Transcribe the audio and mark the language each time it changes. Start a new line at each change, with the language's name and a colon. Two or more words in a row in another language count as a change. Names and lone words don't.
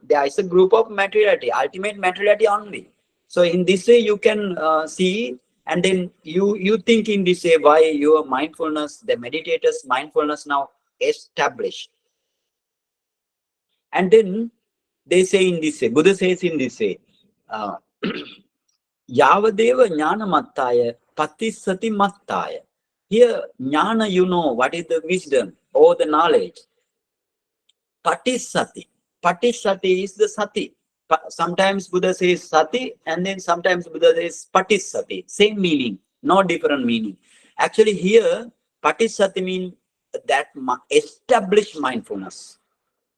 English: There is a group of materiality, ultimate materiality only. So in this way you can see, and then you think in this way why your mindfulness, the meditators' mindfulness now established. And then they say in this way, Buddha says in this way,
Pali: Yavadeva jnana mattaya patisati mattaya.
English: Here, jnana, you know, what is the wisdom or the knowledge? Patisati. Patisati is the sati. Sometimes Buddha says sati, and then sometimes Buddha says patisati. Same meaning, no different meaning. Actually, here, patisati means that established mindfulness.